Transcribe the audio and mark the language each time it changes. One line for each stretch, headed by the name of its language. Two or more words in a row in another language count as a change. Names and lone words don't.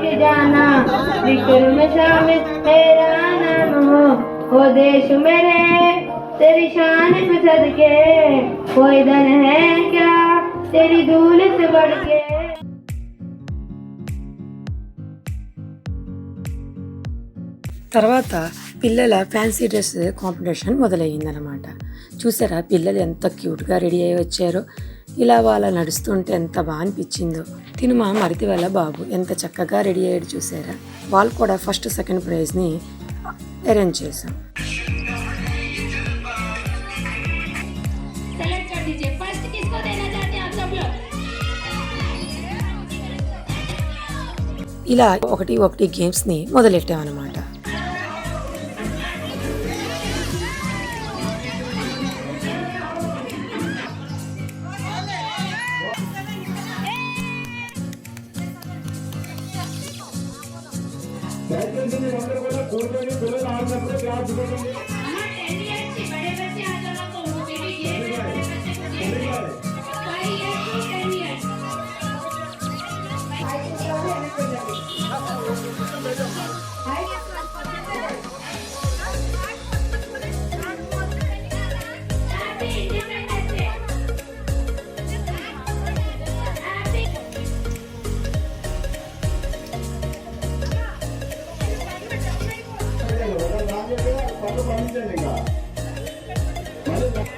Hindi: जाना, जिक्र में शामिल तेरा नाम हो देश मेरे, तेरी शान पे सदके कोई धन है क्या तेरी धूल से बढ़ के.
Telugu: తర్వాత పిల్లల
English: fancy dress competition
Telugu: మొదలయ్యిందనమాట. చూసారా పిల్లలు ఎంత క్యూట్గా రెడీ అయ్యి వచ్చారో. ఇలా వాళ్ళ నడుస్తుంటే ఎంత బాగా అనిపించిందో. తిను మా మరిది వాళ్ళ బాబు ఎంత చక్కగా రెడీ అయ్యాడు చూసారా. వాళ్ళు కూడా
English: first second prize
Telugu: అరేంజ్ చేశాం.
Hindi: सेलेक्ट कर दीजिए फर्स्ट किसको देना चाहते हैं आप सब लोग।
Telugu: ఇలా ఒకటి గేమ్స్ని మొదలెట్టామన్నమాట. దయచేసి మీరందరూ కూడా కూర్చొని పిల్లలు ఆడినప్పుడు క్లాస్ ఇవ్వండి.
Hindi: हाँ 10 इयर्स के बड़े बच्चे आ जाओ तो उनको भी ये बड़े बच्चे को दीजिए
English: 5 years to 10 years. Happy Independence Day. हैप्पी
Telugu: ఒక దాని యొక్క పనులు పంపించండి ఇంకా. మళ్ళీ